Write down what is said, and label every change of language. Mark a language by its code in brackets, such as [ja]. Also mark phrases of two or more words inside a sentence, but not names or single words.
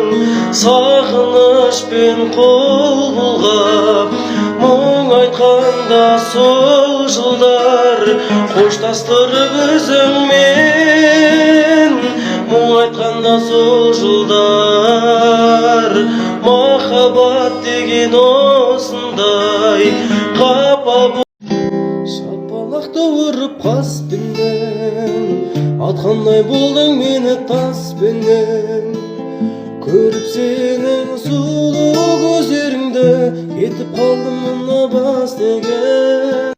[kk] Сағынышпен қол бұлғап, мұң айтқанда сол жылдар, қоштастырып өзіңмен, мұң айтқанда сол жылдар. Махаббат деген осындай қапа бұл. Шапалақты ұрып қаспенмен, атқандай болдың мені тас [ky] көзбенен көрүп сенин сулуу көзүңдө кетип калдым мына бас деген